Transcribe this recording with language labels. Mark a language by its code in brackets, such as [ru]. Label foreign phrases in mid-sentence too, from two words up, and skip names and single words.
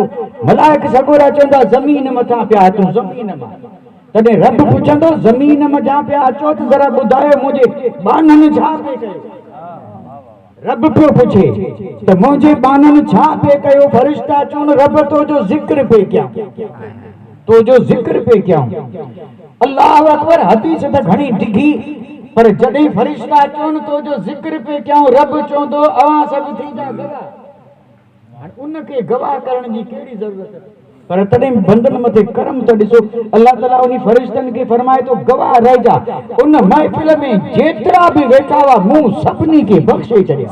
[sd] मलाइक सगोरा चवंदा ज़मीन मथां पिया अचूं, ज़मीन मां। तॾहिं रब पुछंदो ज़मीन मथां पिया अचो त ज़रा ॿुधायो मुंहिंजे बाननि छा पिए कयो। रब पियो पुछे त मुंहिंजे बाननि छा पिए कयो। फ़रिश्ता चवनि रब तो जो ज़िक्र पिए कयां, तो जो ज़िक्र पे क्या [ar] الله أكبر. [sd] हदीस त घणी डिघी, पर जॾहिं फ़रिश्ता चवनि तो जो ज़िक्र पे क्या, रब चवंदो अवां सभु थींदा गवाह। हाणे उनखे गवाह करण जी कहिड़ी ज़रूरत आहे? पर तॾहिं बंदनि मथे करम त ॾिसो, अल्लाह ताला उन फ़रिश्तनि खे फरमाए तो गवाह रहिजा। उन महफ़िल में जेतिरा बि वेठा हुआ मूं सभिनी खे बख़्शे छॾिया।